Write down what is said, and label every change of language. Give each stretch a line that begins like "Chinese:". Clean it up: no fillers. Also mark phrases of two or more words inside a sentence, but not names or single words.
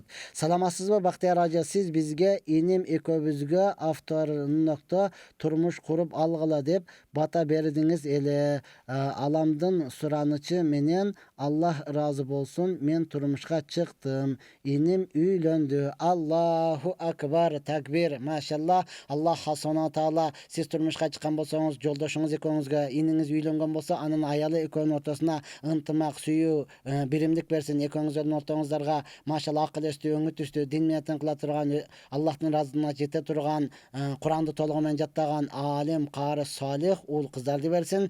Kyrgyz: Саламатсызбы Бактияр ажа? Сиз бизге иним экөөбүзгө авторунокто турмуш куруп алгыла деп бата бердиңиз эле. Аламдын суранычы менен Аллах ыраазы болсун, мен турмушка чыктым. Иним үйлөндү.
Arabic: الله أكبر,
Kyrgyz: такбир. Машалла.
Arabic: الله سبحانه تعالى
Kyrgyz: сиз турмушка чыккан болсоңуз, жолдошуңуз экөөңүзгө, иниңиз үйлөнгөн болсо, анын аялы экөөнүн ортосуна ынтымак, сүйүү, биримдик берсин. Экөөңүздөрдүн ортоңуздарга машалла акыл эстүү, өңү түстүү, дин менен кыла турган, Аллахтын ыраазына жете турган, Куранды толугу менен жаттаган алим, кары, салих уул кыздарды берсин.